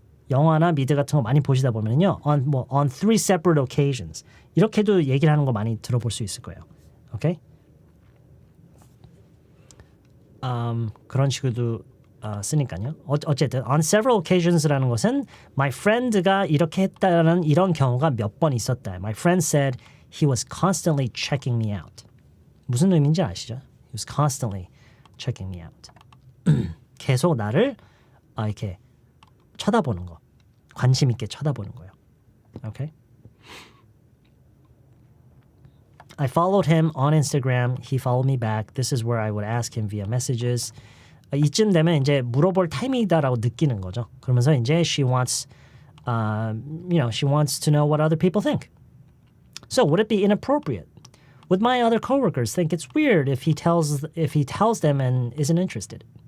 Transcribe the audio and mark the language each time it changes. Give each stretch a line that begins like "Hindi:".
Korean: 영화나 미드 같은 거 많이 보시다 보면요,
English: on three separate occasions
Korean: 이렇게도 얘기를 하는 거 많이 들어볼 수 있을 거예요. 오케이? 그런 식으로도 쓰니까요. 어쨌든
English: on several occasions
Korean: 라는 것은
English: my friend
Korean: 가 이렇게 했다는 이런 경우가 몇 번 있었다.
English: My friend said he was constantly checking me out.
Korean: 무슨 의미인지 아시죠?
English: He was constantly checking me out.
Korean: 계속 나를 이렇게 쳐다보는 거. 관심 있게 쳐다보는 거예요.
English: Okay? I followed him on Instagram. He followed me back. This is where I would ask him via messages.
Korean: 이쯤 되면 이제 물어볼 타이밍이다라고 느끼는 거죠. 그러면서 이제
English: she wants to know what other people think. So would it be inappropriate? Would my other coworkers think it's weird if he tells them and isn't interested?